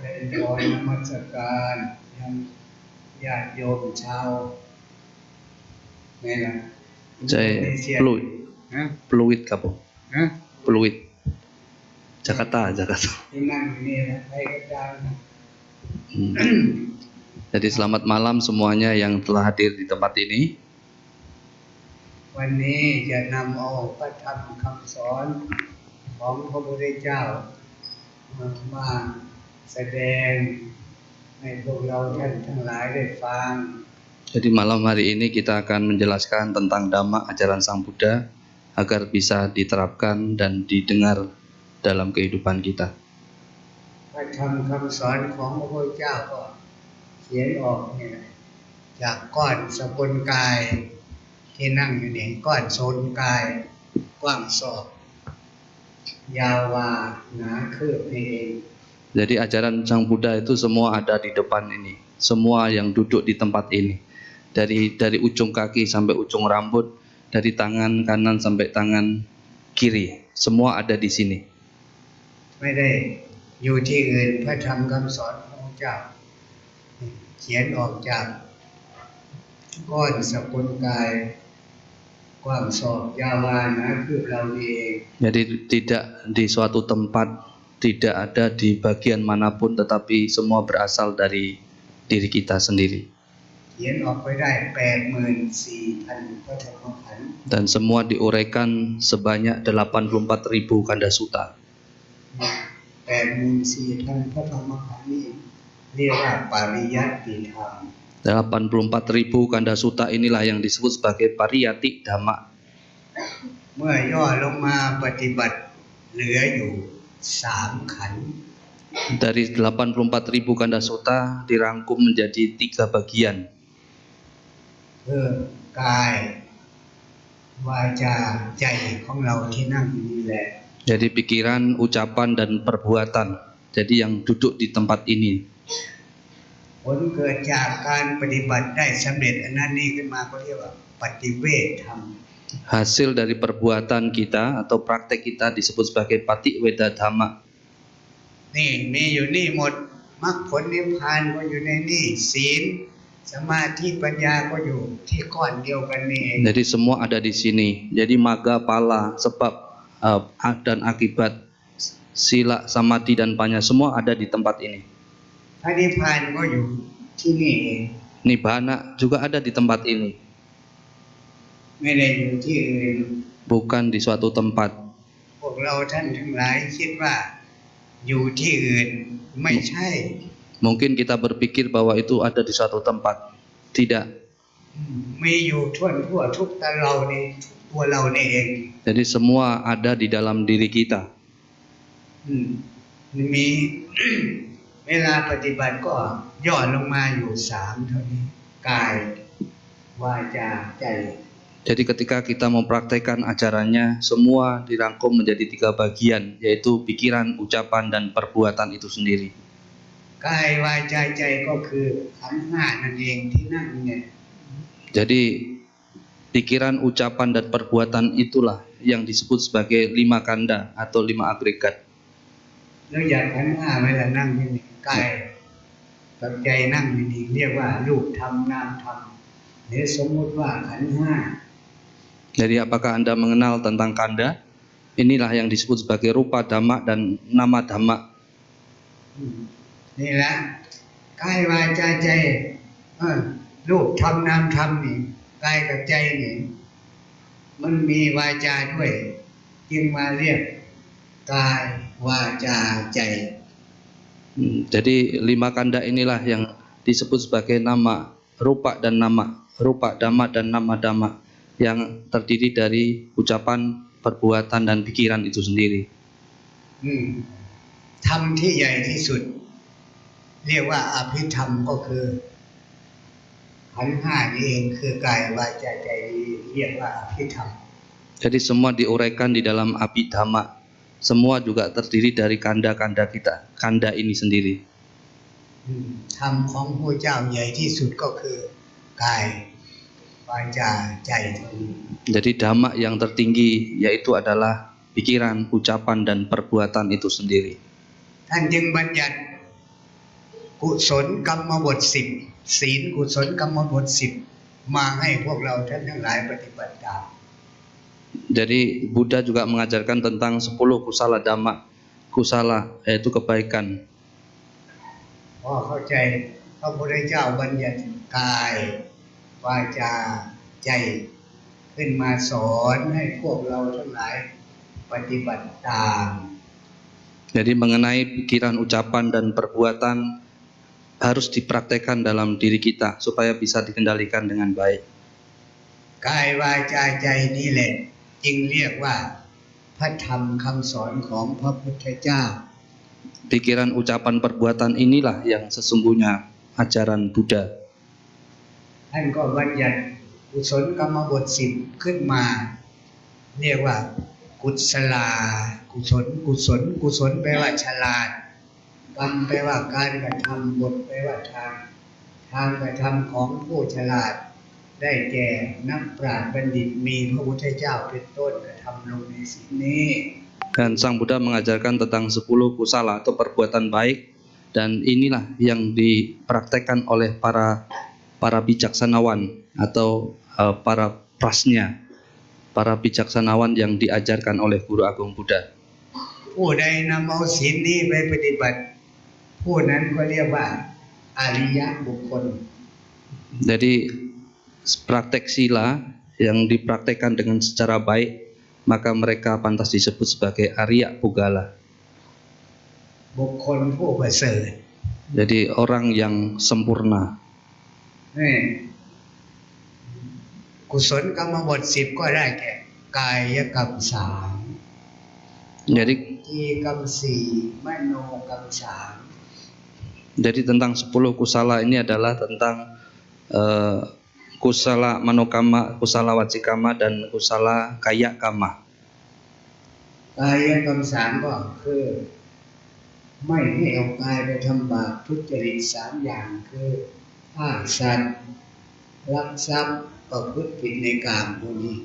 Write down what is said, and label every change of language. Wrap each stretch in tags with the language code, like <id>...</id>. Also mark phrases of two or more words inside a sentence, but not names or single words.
<th>พรนมัสการยังญาติโยมชาวนี่ล่ะ</th> <id>Saya Pluit,</id> <th>ฮะ</th> <id>Pluit kapo,</id> <th>ฮะ</th> <id>Pluit, Jakarta.</id> <th>ที่นั่งอยู่นี่นะใครก็ได้นะ</th> <id>Jadi selamat malam semuanya yang telah hadir di tempat ini.</id> <th>วันนี้จะนำเอาพระธรรมคำสอนของพระพุทธเจ้ามาแสดงให้พวกเราท่านทั้งหลายได้ฟัง</th> <id>Jadi malam hari ini kita akan menjelaskan tentang Dhamma ajaran Sang Buddha agar bisa diterapkan dan didengar dalam kehidupan kita.</id> <th>พระธรรมคำสอนของพระพุทธเจ้าก็เขียนออกเนี่ยจากก้อนสกุลกายที่นั่งอยู่นี่ก้อนโซนกายกว้างศอกยาววาหนาคืบนี่เอง</th> <id>Jadi ajaran Sang Buddha itu semua ada di depan ini, semua yang duduk di tempat ini, dari ujung kaki sampai ujung rambut, dari tangan kanan sampai tangan kiri, semua ada di sini.</id> <th>ไม่ได้อยู่ที่อื่นพระธรรมคำสอนของพระเจ้าเขียนออกจากก้อนสกุลกายกว้างศอกยาววาหนาคืบเรานี่เอง</th> <id>Jadi tidak di suatu tempat, tidak ada di bagian manapun, tetapi semua berasal dari diri kita sendiri.</id> <th>เขียนออกไปได้ 84,000 พระธรรมขันธ์</th> <id>Dan semua diuraikan sebanyak 84.000</id> <pi>kanda sutta.</pi> <th>84,000 พระธรรมขันธ์นี่เรียกว่าปริยัติธรรม</th> <id>84.000</id> <pi>kanda sutta</pi> <id>inilah yang disebut sebagai</id> <pi>pariyati dhamma.</pi> <th>เมื่อย่อลงมาปฏิบัติเหลืออยู่3ขันธ์</th> <id>Dari 84.000</id> <pi>kanda sutta</pi> <id>dirangkum menjadi 3 bagian.</id> <th>คือกายวาจาใจของเราที่นั่งอยู่นี่แหละ</th> <id>Jadi pikiran, ucapan, dan perbuatan. Jadi yang duduk di tempat ini.</id> <th>ผลเกิดจากการปฏิบัติได้สำเร็จอันนั้นนี่ขึ้นมาก็เรียกว่าปฏิเวทธรรม</th> <id>Hasil dari perbuatan kita atau praktek kita disebut sebagai</id> <pi>patiweda dhamma.</pi> <th>นี่มีอยู่นี่หมดมรรคผลนิพพานก็อยู่ในนี่ศีลสมาธิปัญญาก็อยู่ที่ก้อนเดียวกันนี่เอง</th> <id>Jadi semua ada di sini. Jadi</id> <pi>magga, pala,</pi> <id>sebab dan akibat,</id> <pi>sila, samadhi,</pi> <id>dan panya semua ada di tempat ini.</id> <th>พระนิพพานก็อยู่ที่นี่เอง</th> <id>Nibbana juga ada di tempat ini,</id> <th>ไม่ได้อยู่ที่อื่น</th> <id>bukan di suatu tempat.</id> <th>พวกเราท่านทั้งหลายคิดว่าอยู่ที่อื่นไม่ใช่</th> <id>Mungkin kita berpikir bahwa itu ada di suatu tempat. Tidak.</id> <th>มีอยู่ทั่วทุกตนเรานี่ทุกตัวเรานี่เอง</th> <id>Jadi semua ada di dalam diri kita.</id> <th>มี เวลาปฏิบัติก็ย่อลงมาอยู่3เท่านี้กายวาจาใจ</th> <id>Jadi ketika kita mempraktekkan ajarannya, semua dirangkum menjadi 3 bagian, yaitu pikiran, ucapan, dan perbuatan itu sendiri.</id> <th>กายวาจาใจก็คือขันธ์5นั่นเองที่นั่งเนี่ย</th> <id>Jadi pikiran, ucapan, dan perbuatan itulah yang disebut sebagai 5 kanda atau 5 agregat.</id> <th>แล้วอย่างขันธ์5เวลานั่งอยู่นี่กายกับใจนั่งอยู่นี่เรียกว่ารูปธรรมนามธรรมหรือสมมติว่าขันธ์5</th> <id>Jadi apakah Anda mengenal tentang kanda? Inilah yang disebut sebagai</id> <pi>rupa dhamma</pi> <id>dan</id> <pi>nama dhamma.</pi> <th>นี่แหละกายวาจาใจรูปธรรมนามธรรมนี่กายกับใจนี่มันมีวาจาด้วยจึงมาเรียกกายวาจาใจ</th> <id>Jadi 5 kanda inilah yang disebut sebagai</id> <pi>nama rupa</pi> <id>dan</id> <pi>nama rupa dhamma</pi> <id>dan</id> <pi>nama dhamma</pi> <id>yang terdiri dari ucapan, perbuatan, dan pikiran itu sendiri.</id> <th>ธรรมที่ใหญ่ที่สุดเรียกว่าอภิธรรมก็คือขันธ์5นี่เองคือกายวาจาใจเรียกว่าอภิธรรม</th> <id>Jadi semua diuraikan di dalam abhidhamma. Semua juga terdiri dari kanda-kanda kita, kanda ini sendiri.</id> <th>ธรรมของพระเจ้าใหญ่ที่สุดก็คือกายวาจาใจเท่านี้</th> <id>Jadi dhamma yang tertinggi yaitu adalah pikiran, ucapan, dan perbuatan itu sendiri.</id> <th>ท่านจึงบัญญัติกุศลกรรมบท10ศีลกุศลกรรมบท10มาให้พวกเราท่านทั้งหลายปฏิบัติตาม</th> <id>Jadi Buddha juga mengajarkan tentang 10</id> <pi>kusala dhamma.</pi> <id>Kusala yaitu kebaikan.</id> <th>พอเข้าใจพระพุทธเจ้าบัญญัติกายวาจาใจขึ้นมาสอนให้พวกเราทั้งหลายปฏิบัติตาม</th> <id>Jadi mengenai pikiran, ucapan dan perbuatan harus dipraktekkan dalam diri kita supaya bisa dikendalikan dengan baik.</id> <th>กายวาจาใจนี่แหละจึงเรียกว่าพระธรรมคำสอนของพระพุทธเจ้า</th> <id>Pikiran, ucapan, perbuatan inilah yang sesungguhnya ajaran Buddha.</id> <th>ท่านก็บัญญัติกุศลกรรมบท10ขึ้นมาเรียกว่ากุศลากุศลแปลว่าฉลาดกรรมแปลว่าการกระทำบทแปลว่าทางกระทำของผู้ฉลาดได้แก่นักปราชญ์บัณฑิตมีพระพุทธเจ้าเป็นต้นกระทำลงในสิ่งนี้</th> <id>Dan Sang Buddha mengajarkan tentang 10 kusala atau perbuatan baik, dan inilah yang dipraktekkan oleh para bijaksanawan atau para prasnya, para bijaksanawan yang diajarkan oleh Guru Agung Buddha.</id> <th>ผู้ใดนำเอาศีลนี้ไปปฏิบัติผู้นั้นก็เรียกว่าอริยบุคคล</th> <id>Jadi praktek sila yang dipraktekkan dengan secara baik, maka mereka pantas disebut sebagai</id> <pi>Arya Pugala.</pi> <th>บุคคลผู้ประเสริฐ</th> <id>Jadi orang yang sempurna.</id> <th>นี่กุศลกรรมบท10ก็ได้แก่กายกรรม3</th> <id>Jadi</id> <th>จีกรรม4มโนกรรม3</th> <id>Jadi tentang 10 kusala ini adalah tentang</id> <pi>kusala manokama, kusala wacikama,</pi> <id>dan</id> <pi>kusala kaya kama.</pi> <th>กายกรรม3ก็คือไม่ให้เอากายไปทำบาปทุจริต3อย่างคือฆ่าสัตว์ลักทรัพย์ประพฤติผิดในกามพวกนี้</th>